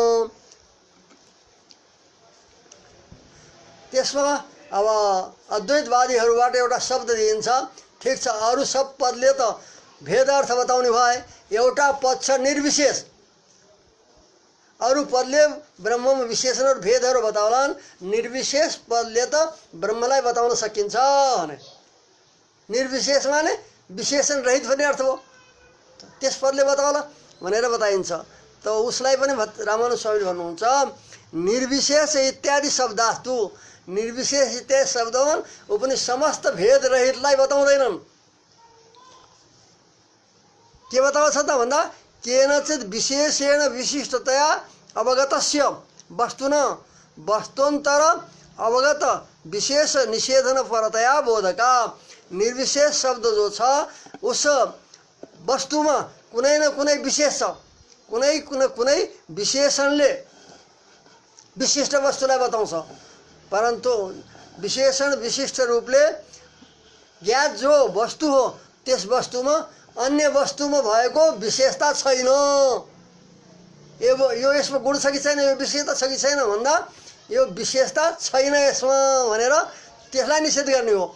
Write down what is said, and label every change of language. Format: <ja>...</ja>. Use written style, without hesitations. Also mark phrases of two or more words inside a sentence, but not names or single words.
<ne>त्यसमा अब अद्वैतवादीहरूबाट एउटा शब्द दिइन्छ, ठिक छ अरू सब पदले त भेद अर्थ बताउने भए, एउटा पद छ निर्विशेष, अरू पदले ब्रह्ममा विशेषण र भेदहरू बताउलान्, निर्विशेष पदले त ब्रह्मलाई बताउन सकिन्छ भने निर्विशेष माने विशेषण रहित भन्ने अर्थ हो, त्यस पदले बताउला भनेर बताइन्छ। त उसलाई पनि रामानुज स्वामीले भन्नुहुन्छ</ne> <sa>निर्विशेष इत्यादि शब्दास्तु,</sa> <ne>निर्विशेष इत्यादि शब्दवन वो पनि समस्त भेद रहितलाई बताउँदैनन्। के बताउँछ त भन्दा</ne> <sa>केनचित् विशेषेण विशिष्टतया अवगतस्य वस्तुन वस्तुन्तर अवगत विशेष निषेधन परतया बोधका।</sa> <ne>निर्विशेष शब्द जो छ उस वस्तुमा कुनै न कुनै विशेष छ, कुनै विशेषणले विशिष्ट वस्तुलाई बताउँछ, परन्तु विशेषण विशिष्ट रूपले ज्ञात जो वस्तु हो त्यस वस्तुमा अन्य वस्तुमा भएको विशेषता छैन। यो यसमा गुण छ कि छैन, यो विशेषता छ कि छैन भन्दा यो विशेषता छैन यसमा भनेर त्यसलाई निषेध गर्ने हो।</ne>